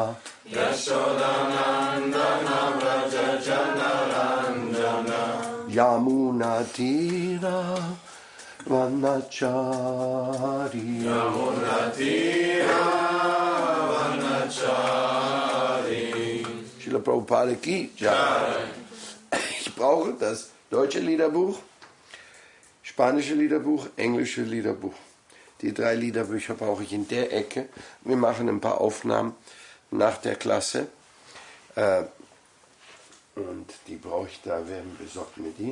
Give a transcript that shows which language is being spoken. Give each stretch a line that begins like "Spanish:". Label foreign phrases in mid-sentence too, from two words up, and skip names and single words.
Bangla: যশোদানন্দন ব্রজজন রঞ্জন যমুনাতীর বনচারী যমুনাতীর বনচারী
Hindi: श्रील प्रभुपाद की जय.
German: Ich brauche das deutsche Liederbuch, spanische Liederbuch, englische Liederbuch. Die 3 Liederbücher brauche ich in der Ecke. Wir machen ein paar Aufnahmen nach der Klasse. Und die brauche ich da, wer besorgt mir die?